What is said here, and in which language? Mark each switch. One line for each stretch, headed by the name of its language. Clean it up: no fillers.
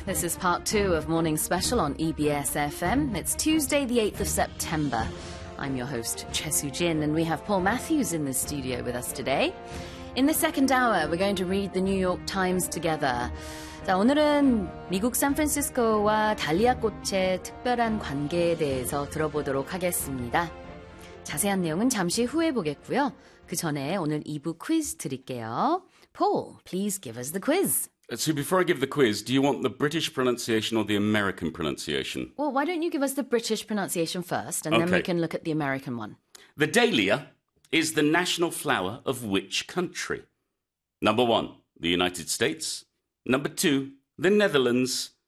English: This is part two of Morning Special on EBS FM. It's Tuesday, the 8th of September. I'm your host, Che Soo Jin, and we have Paul Matthews in the studio with us today. In the second hour, we're going to read the New York Times together.
Korean: 자, 오늘은 미국 샌프란시스코와 달리아 꽃의 특별한 관계에 대해서 들어보도록 하겠습니다. 자세한 내용은 잠시 후에 보겠고요. 그 전에 오늘 2부 퀴즈 드릴게요.
English: Paul, please give us the quiz. So before I give the quiz, do you want the British pronunciation or the American pronunciation? Well, why don't you give us the British pronunciation first, and then we can look at the American one. The dahlia is the national flower of which country? Number one, the United States. Number two, the Netherlands.